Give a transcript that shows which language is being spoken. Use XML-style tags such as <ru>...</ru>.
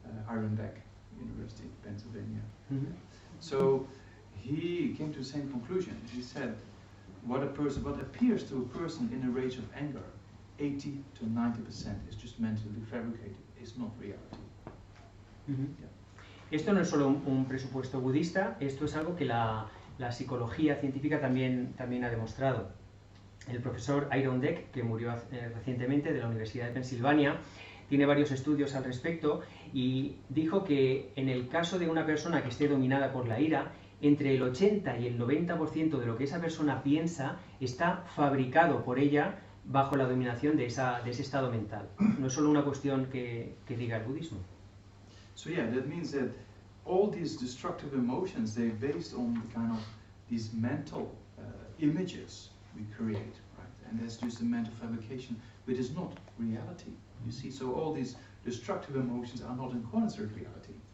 <en>Aaron Beck, University of Pennsylvania. So he came to the same conclusion. He said, what appears to a person in a rage of anger, 80 to 90% is just mentally fabricated. It's not reality.</en> <es>Esto no es solo un presupuesto budista, esto es algo que la psicología científica también ha demostrado. El profesor Aaron Beck, que murió recientemente de la Universidad de Pensilvania, tiene varios estudios al respecto y dijo que en el caso de una persona que esté dominada por la ira, entre el 80 y el 90% de lo que esa persona piensa está fabricado por ella bajo la dominación de ese estado mental. No es solo una cuestión que diga el budismo.</es> <en>So yeah, that means that all these destructive emotions, they're based on the kind of these mental images we create, right? And that's just a mental fabrication, but it's not reality. You see, so all these destructive emotions are not in accordance with reality.</en>